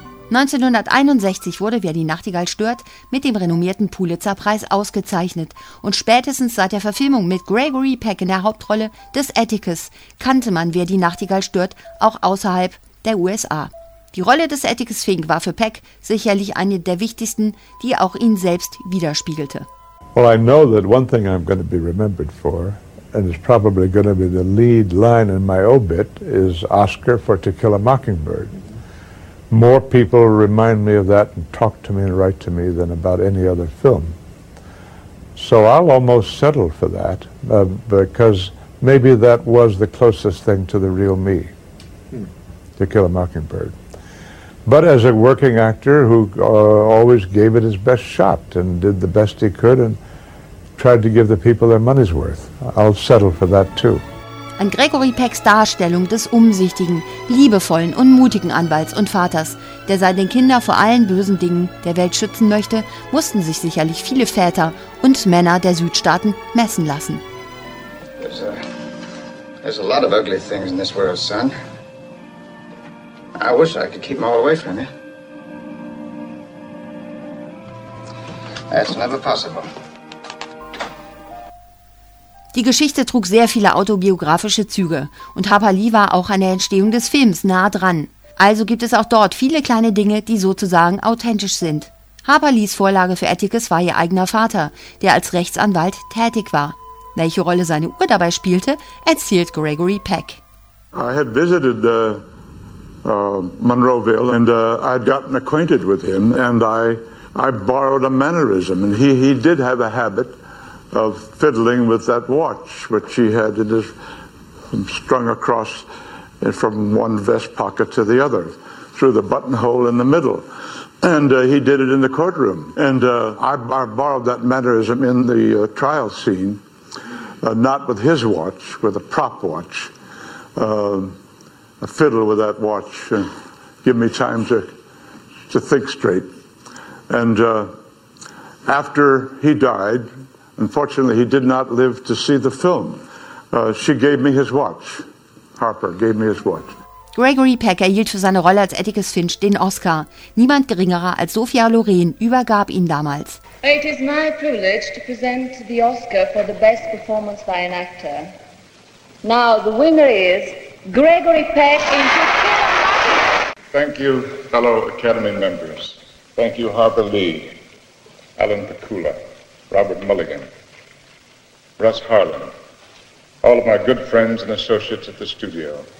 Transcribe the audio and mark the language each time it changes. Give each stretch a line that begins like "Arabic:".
German: 1961 wurde Wer die Nachtigall stört mit dem renommierten Pulitzer-Preis ausgezeichnet und spätestens seit der Verfilmung mit Gregory Peck in der Hauptrolle des Atticus kannte man Wer die Nachtigall stört auch außerhalb der USA. Die Rolle des Atticus Fink war für Peck sicherlich eine der wichtigsten, die auch ihn selbst widerspiegelte.
English: Well, I know that one thing I'm going to be remembered for, and it's probably going to be the lead line in my obit, is Oscar for To Kill a Mockingbird. More people remind me of that and talk to me and write to me than about any other film. So I'll almost settle for that, because maybe that was the closest thing to the real me, To Kill a Mockingbird. But as a working actor who always gave it his best shot and did the best he could and tried to give the people their money's worth, I'll settle for that too.
German: An Gregory Pecks Darstellung des umsichtigen, liebevollen und mutigen Anwalts und Vaters, der seine Kinder vor allen bösen Dingen der Welt schützen möchte, mussten sich sicherlich viele Väter und Männer der Südstaaten messen lassen.
English: There's a lot of ugly things in this world, son. I wish I could keep them all away from you. That's never possible.
German: Die Geschichte trug sehr viele autobiografische Züge und Harper Lee war auch an der Entstehung des Films nah dran. Also gibt es auch dort viele kleine Dinge, die sozusagen authentisch sind. Harper Lees Vorlage für Atticus war ihr eigener Vater, der als Rechtsanwalt tätig war. Welche Rolle seine Uhr dabei spielte, erzählt Gregory Peck.
English: I had visited Monroeville and I'd gotten acquainted with him and I borrowed a mannerism and he did have a habit of fiddling with that watch which he had in his, strung across from one vest pocket to the other through the buttonhole in the middle. And he did it in the courtroom. And I borrowed that mannerism in the trial scene, not with his watch, with a prop watch. A fiddle with that watch and give me time to think straight. And after he died, unfortunately, he did not live to see the film. She gave me his watch. Harper gave me his watch.
German: Gregory Peck erhielt für seine Rolle als Atticus Finch den Oscar. Niemand geringerer als Sophia Loren übergab ihn damals.
English: It is my privilege to present the Oscar for the best performance by an actor. Now, the winner is Gregory Peck in To Kill a Mockingbird. Thank you, fellow Academy members. Thank you, Harper Lee, Alan Pakula, Robert Mulligan, Russ Harlan, all of my good friends and associates at the studio.